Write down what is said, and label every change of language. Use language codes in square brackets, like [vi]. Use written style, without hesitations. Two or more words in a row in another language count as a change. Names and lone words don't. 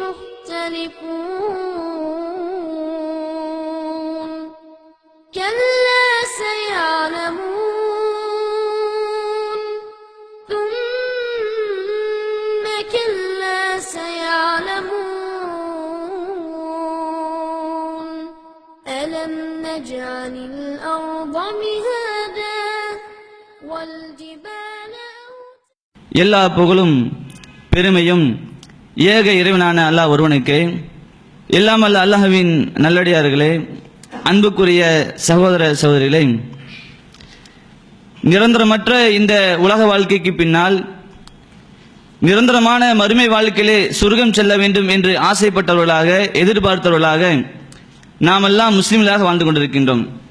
[ar] مختلفون كلا سيعلمون ثم كلا سيعلمون ألم نجعل الأرض مهادا والجبال [ta] எல்லா புகழும் பெருமையும் ஏக இறைவனான அல்லாஹ் ஒருவனுக்கு. எல்லாம் அல்ல அல்லாஹ்வின் நல்லடியார்களே, அன்புக்குரிய சகோதர சகோதரிகளே, நிரந்தரமற்ற இந்த உலக வாழ்க்கைக்கு பின்னால் நிரந்தரமான மறுமை வாழ்க்கையிலே சொர்க்கம் செல்ல வேண்டும் என்று ஆசைப்பட்டவர்களாக, எதிர்பார்த்தவர்களாக நாம் எல்லாம் முஸ்லிம்களாக வாழ்ந்து கொண்டிருக்கின்றோம்.